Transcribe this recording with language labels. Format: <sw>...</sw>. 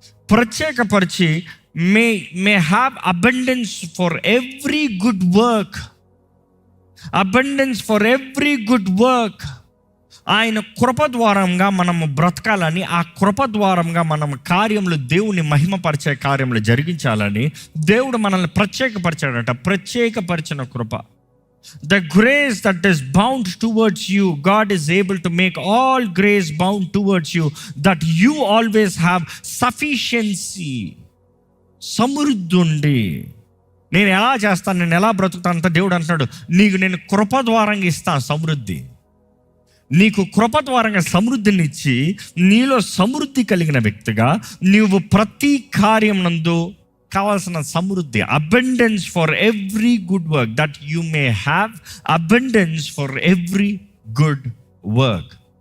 <en>ప్రత్యేకపరిచి may have abundance for every good work. Abundance for every good work.</en> <te>ఆయన కృప ద్వారంగా మనము బ్రతకాలని, ఆ కృప ద్వారంగా మనం కార్యములు, దేవుని మహిమపరిచే కార్యములు జరిగించాలని దేవుడు మనల్ని ప్రత్యేకపరిచాడట. ప్రత్యేకపరిచిన కృప.</te> <en>The grace that is bound towards you, God is able to make all grace bound towards you, that you always have sufficiency.</en> <te>సమృద్ధి ఉండి, నేను ఎలా చేస్తాను, నేను ఎలా బ్రతుకుతానంత దేవుడు అంటున్నాడు, నీకు నేను కృప ద్వారంగా ఇస్తాను సమృద్ధి. నీకు కృప ద్వారంగా సమృద్ధినిచ్చి, నీలో సమృద్ధి కలిగిన వ్యక్తిగా నీవు ప్రతి కార్యం నందు కావాల్సిన సమృద్ధి,</te> <en>abundance for every good work,</en> <te>that you may have abundance for every good work.</te>